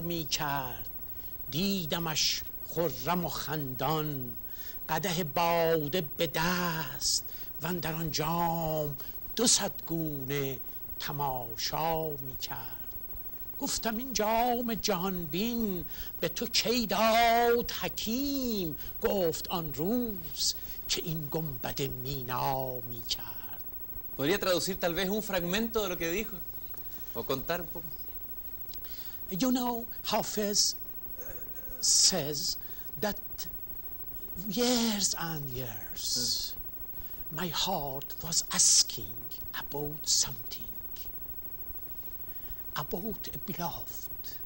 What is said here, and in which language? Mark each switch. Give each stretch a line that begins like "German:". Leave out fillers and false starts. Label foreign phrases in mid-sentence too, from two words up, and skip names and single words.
Persian: می کرد دیدمش خرم و خندان قدح باده به دست و اندر آن جام 200 گونه تماشا می کرد گفتم این جام جهان بین به تو کی داد حکیم گفت آن روز که این گنبد مینا می کرد.
Spanish: ¿Podría traducir tal vez un fragmento de lo que dijo? ¿O contar un poco?
English: You know, Hafiz says that years and years my heart was asking about something, about a beloved.